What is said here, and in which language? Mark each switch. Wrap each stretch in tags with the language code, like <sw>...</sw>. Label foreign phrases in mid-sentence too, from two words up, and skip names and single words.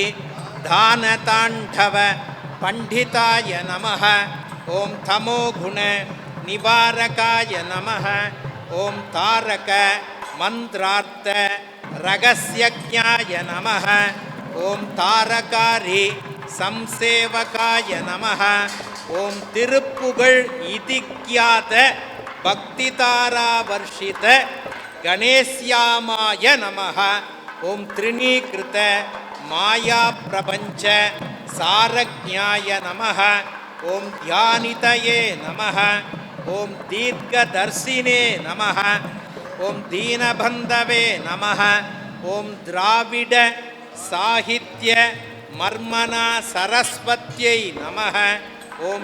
<sa>दानताण्डव पण्डिताय नमः ॐ तमोगुण निवारकाय नमः ॐ तारक मन्त्रार्थ रहस्यज्ञाय नमः ॐ तारकारि संसेवकाय नमः ॐ திருப்புகழ் इतिख्यात भक्तिधारावर्षित घनश्यामाय नमः ॐ तृणीकृत माया प्रपञ्च सारज्ञाय नमः ॐ ध्यानितये नमः ॐ दीर्घदर्शिने नमः ॐ दीनबन्धवे नमः ॐ द्राविड साहित्य मर्मना सरस्वत्यै नमः ॐ</sa>